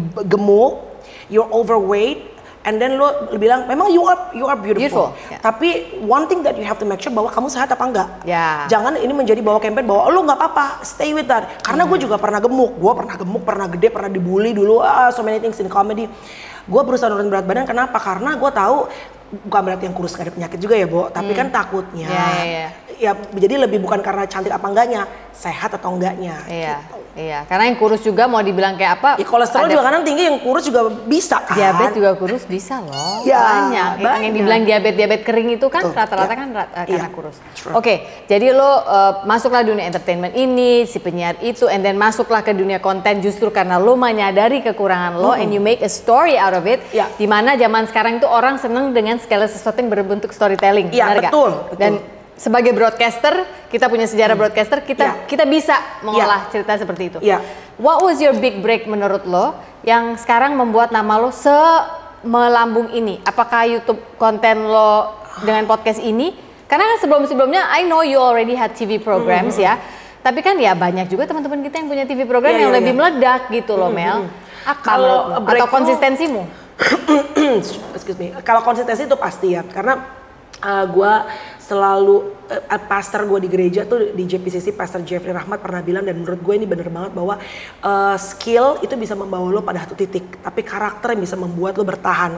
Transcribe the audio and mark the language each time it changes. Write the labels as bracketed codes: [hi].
[en] gemuk, you're overweight, and then [id] lo bilang memang [en] you are beautiful. Yeah. Tapi one thing that you have to make sure [id] bahwa kamu sehat apa enggak. [en] Yeah. [id] Jangan ini menjadi bawa campaign bahwa lo nggak apa-apa, [en] stay with that. [id] Karena gue juga pernah gemuk, pernah gede, pernah dibully dulu, [en] so many things in comedy. [id] Gue berusaha nurunin berat badan, kenapa? Karena gue tahu bukan berarti yang kurus gak ada penyakit juga ya, Bo. Tapi kan takutnya, ya jadi lebih bukan karena cantik apa enggaknya, sehat atau enggaknya. Gitu. Iya, karena yang kurus juga mau dibilang kayak apa? Ya, kolesterol juga kadang tinggi, yang kurus juga bisa kan? Diabetes juga kurus bisa loh, ya, banyak. Yang dibilang diabetes kering itu kan rata-rata kan karena kurus. Oke, jadi lo masuklah dunia entertainment ini, si penyiar itu, [en] and then [id] masuklah ke dunia konten justru karena lo menyadari kekurangan lo, [en] and you make a story out of it. [id] Dimana zaman sekarang itu orang seneng dengan segala sesuatu yang berbentuk storytelling. Iya, betul. Dan sebagai broadcaster, kita punya sejarah broadcaster, kita bisa mengolah cerita seperti itu. [en] What was your big break [id] menurut lo yang sekarang membuat nama lo melambung ini? Apakah YouTube konten lo dengan podcast ini? Karena sebelum-sebelumnya [en] I know you already had TV programs ya. [id] Tapi kan ya banyak juga teman-teman kita yang punya TV program yang lebih meledak gitu loh, Mel. Atau konsistensimu? [en] excuse me. [id] Kalau konsistensi itu pasti ya, karena gue selalu pastor gue di gereja tuh di JPCC, Pastor Jeffrey Rahmat pernah bilang, dan menurut gue ini bener banget, bahwa skill itu bisa membawa lo pada satu titik, tapi karakter yang bisa membuat lo bertahan.